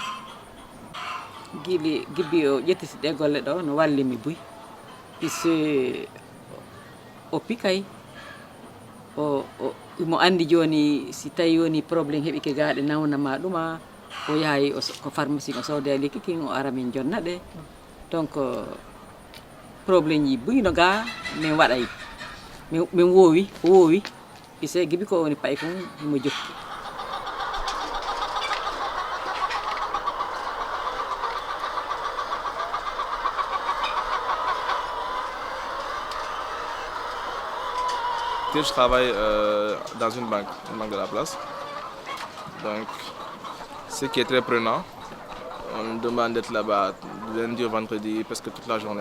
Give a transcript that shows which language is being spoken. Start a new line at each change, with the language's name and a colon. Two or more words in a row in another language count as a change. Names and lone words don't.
Fula: gibbi o ƴettiti ɗe golle ɗo no wallimi buy puisque o pikay mo andi joni si tawi woni probléme heɓike gaaɗe nawnama ɗuma o yahay ko pharmacie o sowde lekki kin o ara min jonna ɗe donc probléme ji buyno ga min waɗay min woowi puisque gibi ko woni pay kon mo jokki.
French: Je travaille dans une banque de la place. Donc, ce qui est très prenant, on me demande d'être là-bas du lundi au vendredi, presque toute la journée.